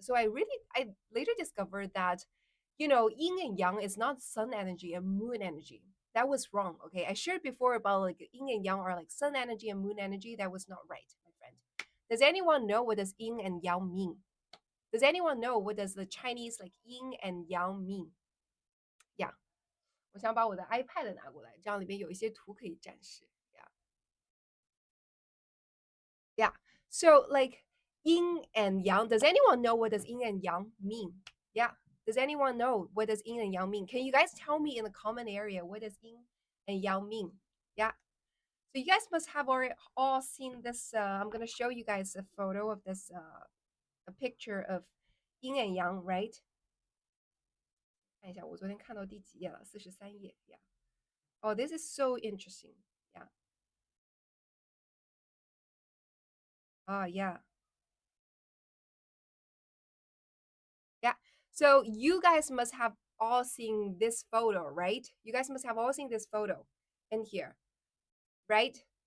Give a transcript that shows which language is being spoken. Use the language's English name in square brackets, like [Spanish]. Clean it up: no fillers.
[English] So I later discovered that, yin and yang is not sun energy and moon energy. That was wrong. Okay. I shared before about like yin and yang are like sun energy and moon energy. That was not right, my friend. Does anyone know what does yin and yang mean? Does anyone know what does the Chinese like yin and yang mean? Yeah. [Chinese] 我想把我的 iPad 拿过来，这样里面有一些图可以展示。 [English] Yeah. Yeah. So like yin and yang. Does anyone know what does yin and yang mean? Yeah. Does anyone know what does yin and yang mean? Can you guys tell me in the comment area what does yin and yang mean? Yeah. So you guys must have already all seen this. I'm gonna show you guys a photo of this, a picture of yin and yang, right? [Chinese] 看一下，我昨天看到第几页了？43页。 [English] Yeah. Oh, this is so interesting. Yeah. Ah, yeah. Yeah. So you guys must have all seen this photo, right? You guys must have all seen this photo in here, right?